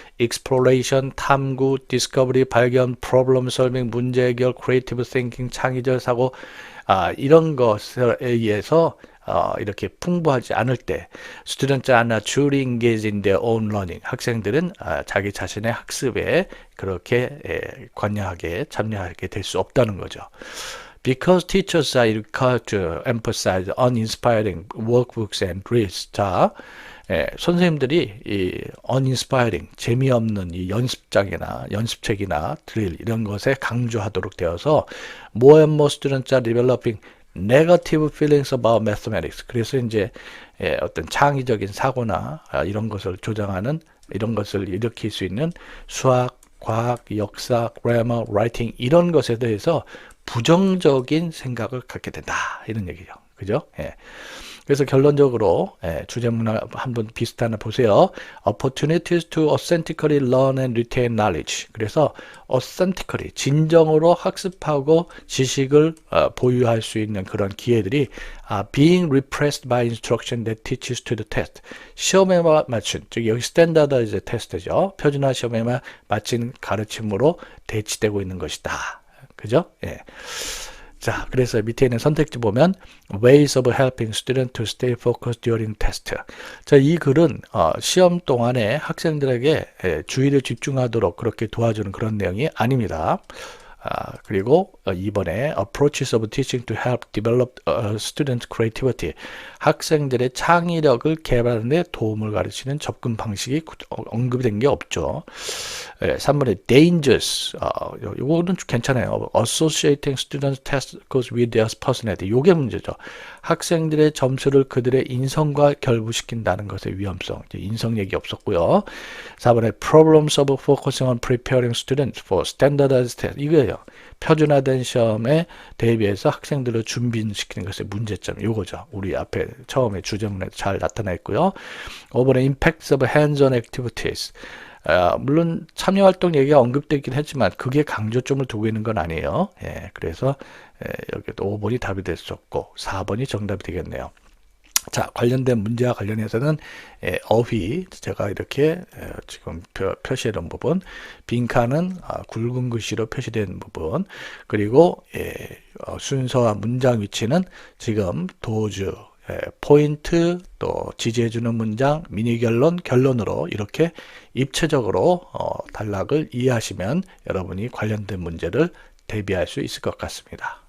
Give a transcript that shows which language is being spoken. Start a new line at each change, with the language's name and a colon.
English: exploration, 탐구, discovery, 발견, problem solving, 문제 해결, creative thinking, 창의적 사고,
Korean: 이런 것에 의해서 이렇게 풍부하지 않을 때
English: students are not truly engaged in their own learning.
Korean: 학생들은 자기 자신의 학습에 그렇게 관여하게 참여하게 될 수 없다는 거죠.
English: Because teachers are required to emphasize uninspiring workbooks and drills.
Korean: 자, 선생님들이 이 uninspiring, 재미없는 이 연습장이나 연습책이나 드릴 이런 것에 강조하도록 되어서
English: more and more students are developing negative feelings about mathematics.
Korean: 그래서 이제 어떤 창의적인 사고나 이런 것을 조장하는, 이런 것을 일으킬 수 있는 수학, 과학, 역사, grammar, writing 이런 것에 대해서 부정적인 생각을 갖게 된다. 이런 얘기죠. 그죠? 예. 그래서 결론적으로 주제문화 한번 비슷하나 보세요.
English: Opportunities to authentically learn and retain knowledge. 그래서 authentically,
Korean: 진정으로 학습하고 지식을 보유할 수 있는 그런 기회들이
English: being repressed by instruction that teaches to the test.
Korean: 시험에 맞춘, 즉 여기 standardized test죠. 표준화 시험에만 맞춘 가르침으로 대치되고 있는 것이다. 그죠? 예. 자, 그래서 밑에 있는 선택지 보면
English: ways of helping students to stay focused during test.
Korean: 자, 이 글은 시험 동안에 학생들에게 주의를 집중하도록 그렇게 도와주는 그런 내용이 아닙니다. 그리고 2번에
English: approaches of teaching to help develop student creativity.
Korean: 학생들의 창의력을 개발하는 데 도움을 가르치는 접근 방식이 언급이 된 게 없죠. 3번에 dangers. 이거는 괜찮아요.
English: associating student test scores with their personality.
Korean: 이게 문제죠. 학생들의 점수를 그들의 인성과 결부시킨다는 것의 위험성. 인성 얘기 없었고요.
English: 4번에 problems of focusing on preparing students for standardized test.
Korean: 이거예요. 표준화된 시험에 대비해서 학생들을 준비시키는 것의 문제점, 이거죠. 우리 앞에 처음에 주제문에 잘 나타나 있고요.
English: 5번에 impacts of hands-on activities.
Korean: 물론 참여활동 얘기가 언급되긴 했지만 그게 강조점을 두고 있는 건 아니에요. 그래서 여기도 5번이 답이 될 수 없고 4번이 정답이 되겠네요. 자, 관련된 문제와 관련해서는 어휘 제가 이렇게 지금 표시해 놓은 부분, 빈칸은 굵은 글씨로 표시된 부분, 그리고 순서와 문장 위치는 지금 도주, 포인트, 또 지지해주는 문장, 미니 결론, 결론으로 이렇게 입체적으로 단락을 이해하시면 여러분이 관련된 문제를 대비할 수 있을 것 같습니다.